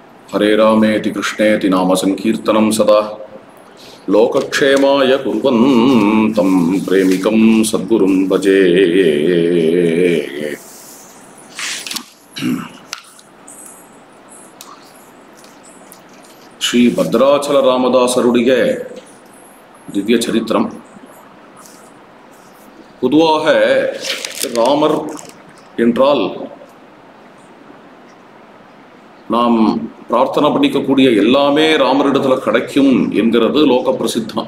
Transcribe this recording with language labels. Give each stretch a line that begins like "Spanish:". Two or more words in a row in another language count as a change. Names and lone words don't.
Sanskrit: हरे रामेति कृष्णेति नाम संकीर्तनं सदा लोकक्षेमाय कुर्वन्तं प्रेमिकं सद्गुरुं भजे।
Tamil: श्री भद्राचल रामदासरुடைய திவ்ய சரித்திரம். பொதுவாக ராமர் என்றால் நாம் பிரார்த்தனை பண்ணிக்கக்கூடிய எல்லாமே ராமரிடத்தில் கிடைக்கும் என்கிறது லோக பிரசித்தம்.